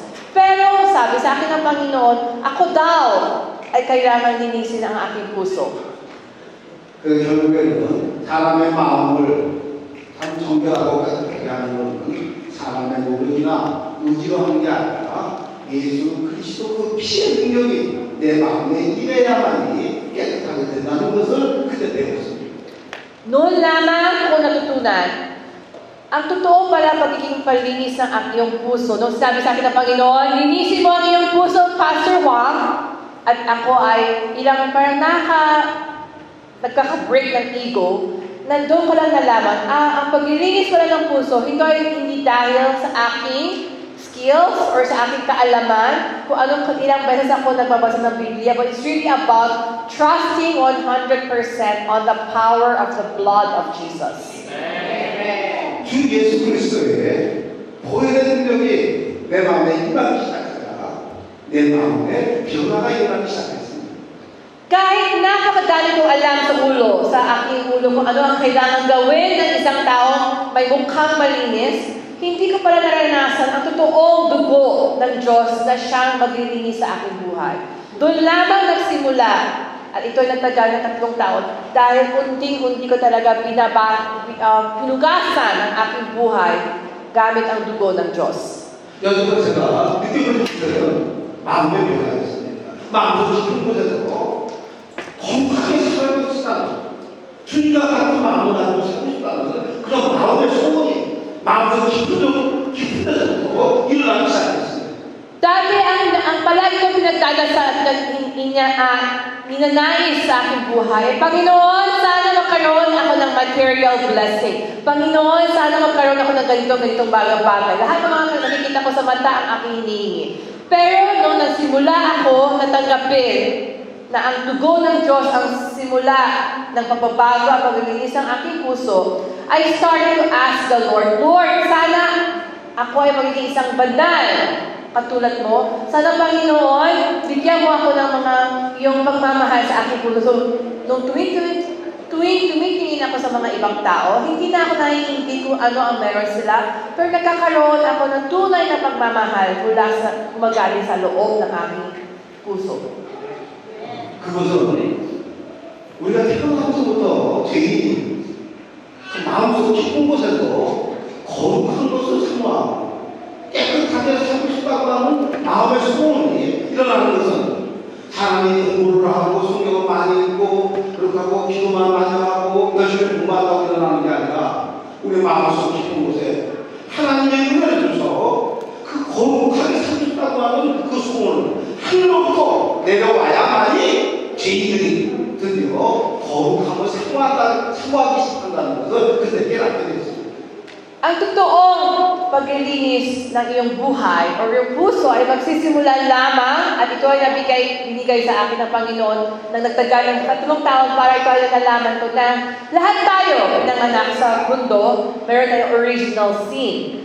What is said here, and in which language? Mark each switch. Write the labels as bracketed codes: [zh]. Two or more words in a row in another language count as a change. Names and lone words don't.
[tl] Pero sabi sa akin ng Panginoon, ako daw ay kailangan linisin ang aking puso. [ko] 그 결국에는 사람의 마음을 참 정결하고 깨끗하게 하는 것은 사람의 노력이나 의지로 하는 게 아니라 예수 그리스도 그 피의 능력이 내 마음에 임해야만이 깨끗하게 된다는 것을 그때 배웠습니다. [tl] Noon lamang ko natutunan, ang totoo pala pagiging palinis ng iyong puso. Nung sabi sa akin ng Panginoon, linisin mo ang iyong puso, Pastor Wang, at ako ay ilang parang nagkaka-break ng ego, nandun ko lang nalaman, ang paglilinis ko lang ng puso, hindi dahil sa aking [en] skills or [tl] sa aking kaalaman, kung anong ilang beses ako nagbabasa ng Biblia, [en] but it's really about trusting 100% on the power of the blood of Jesus. [ko] 주 예수 그리스도의 보혈의 능력이 내 마음에 임하기 시작하자 내 마음에 변화가 일어나기 시작했습니다. [tl] Kahit napakadami kong alam sa aking ulo kung ano ang kailangan gawin ng isang taong may mukhang malinis, hindi ko pala naranasan ang totoong dugo ng Diyos na siyang maglilinis sa aking buhay. Doon lamang nagsimula, at ito'y nagtagal ng 3 taon, dahil unting-unti ko talaga pinugasan ang aking buhay gamit ang dugo ng Diyos. [ko] 여러분 제가 느낌을 주시면 마음의 변화가 있습니다. 마음도 깊은 곳에서 건강하게 살고 싶다는 주님과 같은 마음을 가지고 살고 싶다는 그런 마음의 소원이 마음속 깊은 데서부터 일어나기 시작했습니다. [tl] Dati ang palagi ko pinagdadasal at ninanais sa aking buhay, Panginoon, sana magkaroon ako ng [en] material blessing. [tl] Panginoon, sana magkaroon ako ng ganitong bagay-bagay. Lahat ng mga nakikita ko sa mata ang aking hinihingi. Pero nung nagsimula ako natanggapin na ang dugo ng Diyos ang simula ng pagbabago at paglilinis ng aking puso, [en] I started to ask the Lord, Lord, [tl] sana ako ay magiging isang banal katulad mo. Sana, Panginoon, bigyan mo ako ng mga iyong pagmamahal sa aking puso. So, nung tumitingin ako sa mga ibang tao, hindi na ako naiintindihan kung ano ang meron sila, pero nagkakaroon ako ng tunay na pagmamahal mula sa gumagaling sa loob ng aking puso. [ko] 그것은 우리가 태어나서부터 죄인이 그 마음속 깊은 곳에서 거룩한 것을 사모하고 깨끗하게 살고 싶다고 하는 마음의 소원이 일어나는 것은 사람이 공부를 하고 성경을 많이 읽고 그렇게 하고 기도만 많이 하고 열심히 공부한다고 일어나는 게 아니라 우리 마음속 깊은 곳에 하나님의 은혜를 주셔서 그 거룩하게 살고 싶다고 하는 그 소원을 하늘로부터 내려와야만이 죄인들이 드디어 거룩함을 사모하기 시작한다는 것을 그때 깨닫게 되었습니다. [tl] Ang totoong paglilinis ng iyong buhay o yung puso ay magsisimula lamang at ito ay binigay sa akin ng Panginoon na nagtagal ng 3 taon para ito ay nalaman ko na lahat tayo ng anak sa mundo meron tayong [en] original sin.